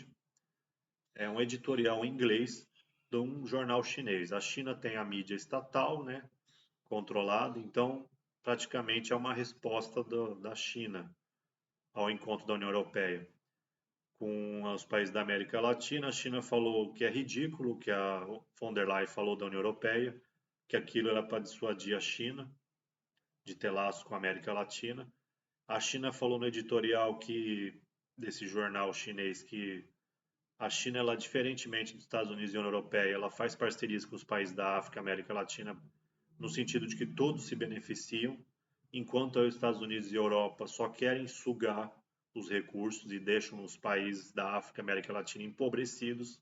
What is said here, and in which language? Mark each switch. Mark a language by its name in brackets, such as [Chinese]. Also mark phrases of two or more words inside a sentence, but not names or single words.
[Portuguese] É um editorial em inglês de um jornal chinês. A China tem a mídia estatal, né, controlada, então praticamente é uma resposta da China ao encontro da União Europeia com os países da América Latina. A China falou que é ridículo, que a von der Leyen falou da União Europeia, que aquilo era para dissuadir a China de ter laço com a América Latina. A China falou no editorial desse jornal chinês que a China, ela, diferentemente dos Estados Unidos e União Europeia, ela faz parcerias com os países da África e América Latina no sentido de que todos se beneficiam, enquanto os Estados Unidos e Europa só querem sugar os recursos e deixam os países da África e América Latina empobrecidos.